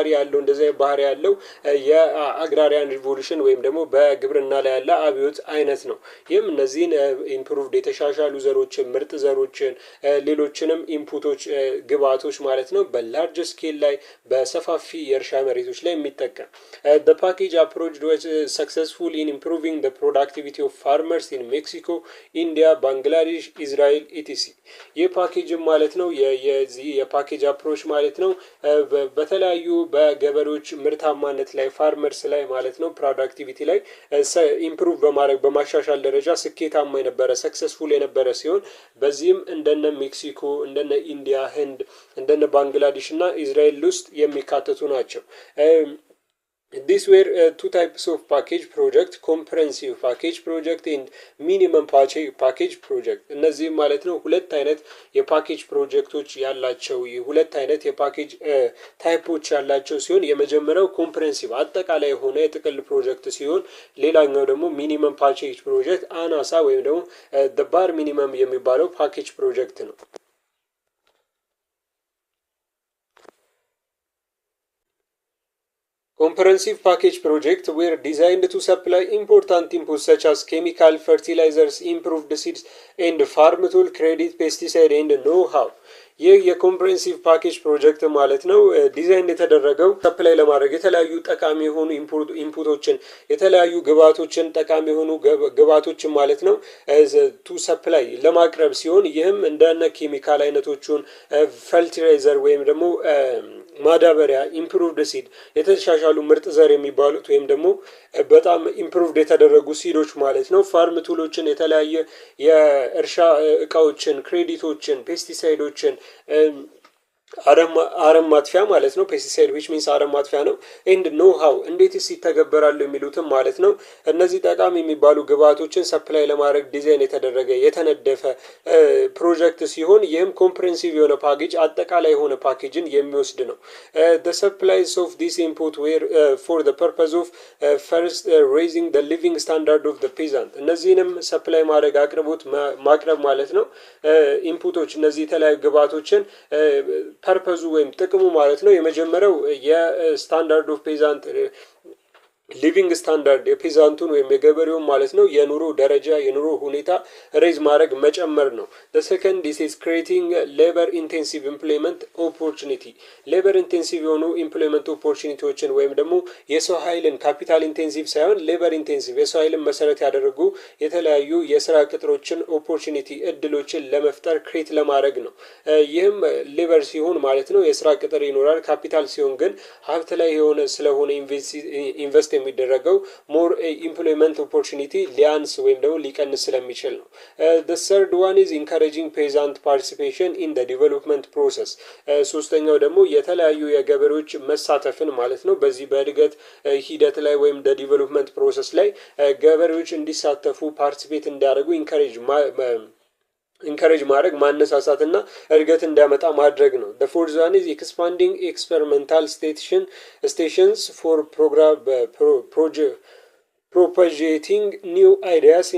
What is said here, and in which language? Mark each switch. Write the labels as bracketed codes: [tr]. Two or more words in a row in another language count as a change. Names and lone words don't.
[am] ያለው እንደዚህ ባህሪ ያለው የአግራሪያን ሪቮሉሽን ወይም ደግሞ በግብርና ላይ ያለ አብዮት አይነት ነው። ይህም እነዚህን ኢምፕሩቭድ የተሻሻሉ ዘሮችን ምርጥ ዘሮችን ሌሎችንም ኢንፑቶች ግብአቶች ማለት ነው [en] large scale [am] ላይ በሰፋፊ የእርሻ መሬቶች ላይ የሚጠቀም [en] the package approach was successful in improving the productivity of farmers in Mexico, India, Bangladesh, Israel, etc. [am] ይህ ፓኬጅም ማለት ነው የዚህ [en] package approach [am] ማለት ነው በተለያዩ በገበሬዎች ምርታማነት ላይ ፋርመርስ ላይ ማለት ነው ፕሮዳክቲቪቲ ላይ ኢምፕሩቭ በማድረግ በማሻሻል ደረጃ ስኬታማ የነበረ ሰክሰስፉል የነበረ ሲሆን በዚህም እንደነ ሜክሲኮ እንደነ ኢንዲያ ህንድ እንደነ ባንግላዴሽ እና ኢዝራኤል ውስጥ የሚካተቱ ናቸው። [en] These were two types of package project, comprehensive package project and minimum package project. [am] እነዚህ ማለት ነው ሁለት አይነት የፓኬጅ ፕሮጀክቶች ያላቸው ሁለት አይነት የፓኬጅ ታይፖች ያላቸው ሲሆን የመጀመሪያው ኮምፕሬሄንሲቭ አጠቃላይ የሆነ የጥቅል ፕሮጀክት ሲሆን ሌላኛው ደግሞ [en] minimum package project [am] አናሳ ወይም ደግሞ [en] the bar minimum [am] የሚባለው ፓኬጅ ፕሮጀክት ነው። [en] Comprehensive package projects were designed to supply important inputs such as chemical, fertilizers, improved seeds, and farm tool, credit, pesticide, and know-how. [am] ይህ [en] comprehensive package project [am] ማለት ነው ዲዛይን የተደረገው ሰፕላይ ለማድረግ የተለያዩ ጠቃሚ የሆኑ ኢንፑቶችን የተለያዩ ግብአቶችን ጠቃሚ የሆኑ ግብአቶችን ማለት ነው [en] to supply [am] ለማቅረብ ሲሆን ይህም እንደነ ኬሚካል አይነቶቹን ፈርቲላይዘር ወይም ደግሞ ማዳበሪያ [en] improved seed [am] የተሻሻሉ ምርጥ ዘር የሚባሉት ወይም ደግሞ በጣም ኢምፕሩቭድ የተደረጉ ሲዶች ማለት ነው [en] farm tools [am] የተለያየ የእርሻ እቃዎችን ክሬዲቶችን ፔስቲሳይዶችን አረም ማጥፊያ ማለት ነው ፔስቲሳይድ [en] which means [am] አረም ማጥፊያ ነው [en] and know how [am] እንዴትስ ይተገበራሉ የሚሉትም ማለት ነው እነዚህ ጠቃሚ የሚባሉ ግብአቶችን ሰፕላይ ለማድረግ ዲዛይን የተደረገ የተነደፈ ፕሮጀክት ሲሆን ይህም ኮምፕሬሄንሲቭ የሆነ ፓኬጅ አጠቃላይ የሆነ ፓኬጅን የሚወስድ ነው። [en] the supplies of this input were for the purpose of first raising the living standard of the peasant [am] እነዚህንም ሰፕላይ ማድረግ አቅርቦት ማቅረብ ማለት ነው ኢንፑቶች እነዚህ የተለያዩ ግብአቶችን ፐርፐዙ ወይም ጥቅሙ ማለት ነው የመጀመሪያው [en] standard of peasant living standard [am] የፔዛንቱን ወይም የገበሬውን ማለት ነው የኑሮ ደረጃ የኑሮ ሁኔታ ሬዝ ማድረግ መጨመር ነው። [en] the second this is creating labor intensive employment opportunity labor intensive የሆኑ employment opportunityዎችን [am] ወይም ደግሞ የሰው ኃይልን [en] capital intensive [am] ሳይሆን [en] labor intensive [am] የሰው ኃይልን መሰረት ያደረጉ የተለያዩ የስራ ቅጥሮችን ኦፖርቹኒቲ እድሎችን ለመፍጠር ክሬት ለማድረግ ነው። ይህም ሌበር ሲሆን ማለት ነው የስራ ቅጥር ይኖራል ካፒታል ሲሆን ግን ሀብት ላይ የሆነ ስለሆነ ኢንቨስት የሚደረገው [en] more employment opportunity [am] ሊያንስ ወይም ደግሞ ሊቀንስ ስለሚችል ነው። [en] the third one is encouraging peasant participation in the development process [am] ሶስተኛው ደግሞ የተለያዩ የገበሬዎች መሳተፍን ማለት ነው በዚህ በእድገት ሂደት ላይ ወይም [en] the development process [am] ላይ ገበሬዎች እንዲሳተፉ ፓርቲሲፔት እንዲያደርጉ ኢንካሬጅ ማድረግ ማነሳሳትና እድገት እንዲያመጣ ማድረግ ነው። [en] the fourth one is expanding experimental stations for propagating new ideas in